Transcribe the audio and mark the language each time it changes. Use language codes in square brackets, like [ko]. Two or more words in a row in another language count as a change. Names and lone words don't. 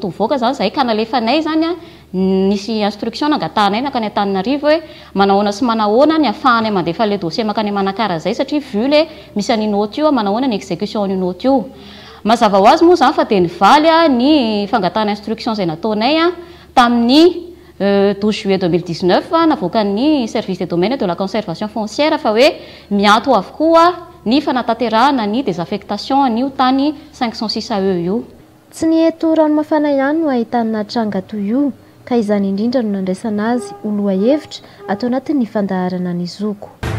[mg] mivoaka zany zay ka nalefanay zany nisy instruction nangatahanay nakany Antananarivo hoe manahoana sy manahoana ny afahanay mandefa le dossier makany Manakara zay satria [fr] vu le [mg] misy an'io noty io manahoana ny exécution an'io noty io mazava ho azy moa zany fa dia nivaly ny fangatahana instruction zay nataonay tamin'ny 12 juillet 2019 navoaka ny [fr] service des domaines de la conservation foncière [mg] fa hoe mianto avokoa ny fanatanterahana ny [fr] des affectations [mg] ny tany 506 AE io tsy ny eto Ranomafana ihany no ahitana tranga toy io ka izany indrindra no nandraisana azy oloha hevitra atao anatin'ny fandaharana ny Zoko.